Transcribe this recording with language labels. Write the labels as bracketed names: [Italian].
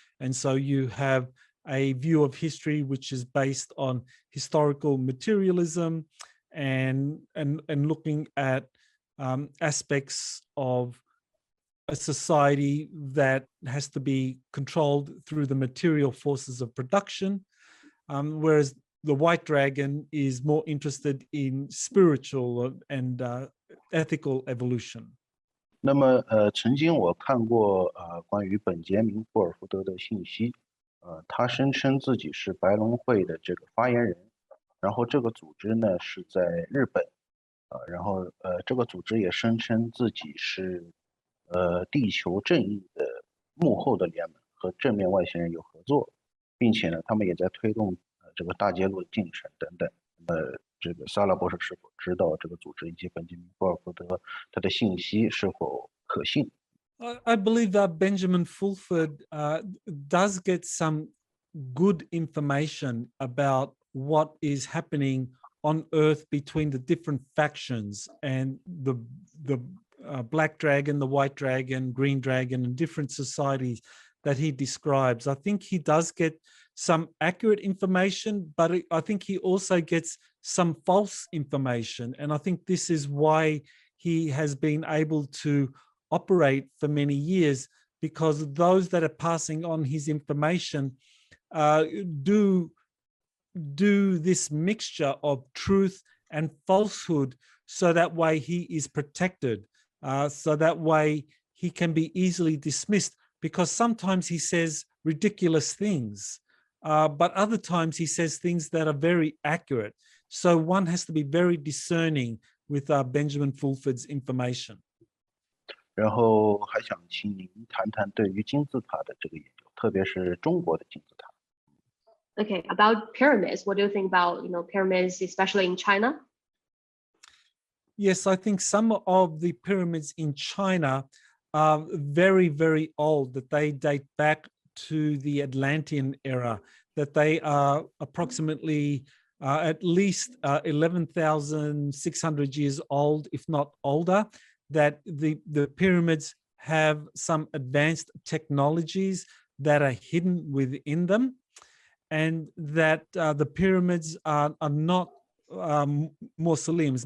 [English] And so you have a view of history which is based on historical materialism and looking at aspects of a society that has to be controlled through the material forces of production, whereas the white dragon is more interested in spiritual and ethical evolution. [Chinese] 那么曾经我看过关于本杰明·霍尔福德的信息，他声称自己是白龙会的这个发言人，然后这个组织呢是在日本，然后这个组织也声称自己是地球正义的幕后的联盟，和正面外星人有合作，并且呢他们也在推动这个大揭露的进程等等。这个萨拉博士是否知道这个组织以及本杰明·霍尔福德他的信息是否可信？ [English] I believe that Benjamin Fulford does get some good information about what is happening on Earth between the different factions and the black dragon, the white dragon, green dragon, and different societies that he describes. I think he does get some accurate information, but I think he also gets some false information. And I think this is why he has been able to operate for many years, because those that are passing on his information do this mixture of truth and falsehood, so that way he is protected, so that way he can be easily dismissed, because sometimes he says ridiculous things, but other times he says things that are very accurate. So one has to be very discerning with Benjamin Fulford's information. [Chinese] 然后还想请您谈谈对于金字塔的这个研究，特别是中国的金字塔。 [English] Okay, about pyramids, what do you think about pyramids, especially in China? Yes, I think some of the pyramids in China are very, very old, that they date back to the Atlantean era, that they are approximately at least 11,600 years old, if not older, that the pyramids have some advanced technologies that are hidden within them, and that the pyramids are not mausoleums.